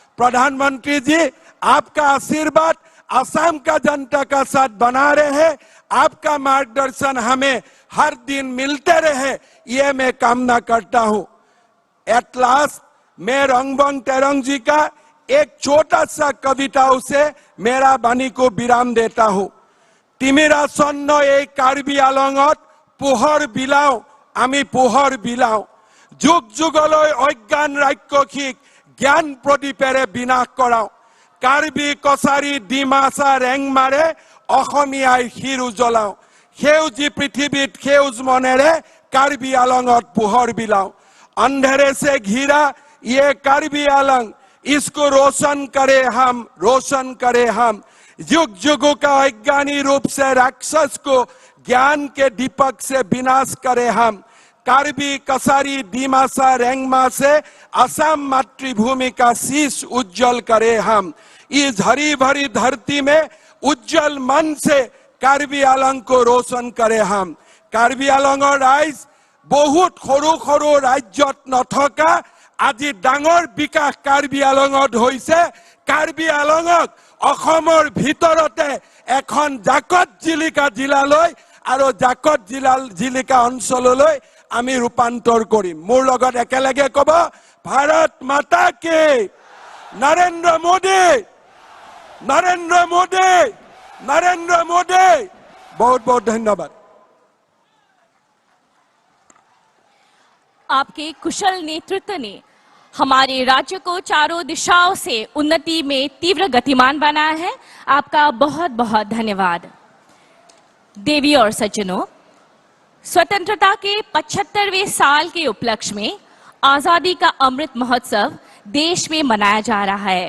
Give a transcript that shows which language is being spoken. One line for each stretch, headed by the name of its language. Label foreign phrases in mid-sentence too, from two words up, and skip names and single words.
Hindi: प्रधानमंत्री जी, आपका आशीर्वाद असम का जनता का साथ बना रहे। आपका मार्गदर्शन हमें हर दिन मिलते रहे, ये मैं कामना करता हूं।
English: at last
Hindi: मैं रंगबंग तेरंग जी का एक छोटा सा कविताओं से मेरा वाणी को विराम देता हूं।
Assamese: তিমিৰা সন্ন এই কাৰ্বি আলঙত পোহৰ বিলাও আমি পোহৰ বিলাও, যুগ যুগলৈ অজ্ঞান ৰাক্ষসিক জ্ঞান প্ৰদীপেৰে বিনাশ কৰাও, কাৰ্বি কছাৰী ডিমাচা ৰেংমাৰে অসমীয়াই শিৰ উজ্বলাও, সেউজী পৃথিৱীত সেউজ মনেৰে কাৰ্বি আলঙত পোহৰ বিলাও,
Hindi: अंधेरे से घिरा ये कार्बी आलंग इसको रोशन करे हम, रोशन करे हम, युग युगों का अज्ञानी रूप से राक्षस को ज्ञान के दीपक से विनाश करे हम, कार्बी कसारी डिमासा रेंगमा से असम मातृभूमि का शीश उज्जवल करे हम, इस हरी भरी धरती में उज्जवल मन से कार्बी आलंग को रोशन करे हम।
Assamese: কাৰ্বি আলঙৰ ৰাইজ বহুত সৰু সৰু ৰাজ্যত নথকা আজি ডাঙৰ বিকাশ কাৰ্বি আলঙত হৈছে। কাৰ্বি আলঙক অসমৰ ভিতৰতে এখন জাকত জিলিকা জিলালৈ আৰু জাকত জিলিকা অঞ্চললৈ আমি ৰূপান্তৰ কৰিম। মোৰ লগত একেলগে ক'ব,
Hindi: भारत माता की,
Assamese: নৰেন্দ্ৰ মোদী, নৰেন্দ্ৰ মোদী, নৰেন্দ্ৰ মোদী। বহুত বহুত ধন্যবাদ।
Hindi: आपके कुशल नेतृत्व ने हमारे राज्य को चारों दिशाओं से उन्नति में तीव्र गतिमान बनाया है। आपका बहुत बहुत धन्यवाद। देवी और सज्जनों, स्वतंत्रता के 75वें साल के उपलक्ष्य में आजादी का अमृत महोत्सव देश में मनाया जा रहा है।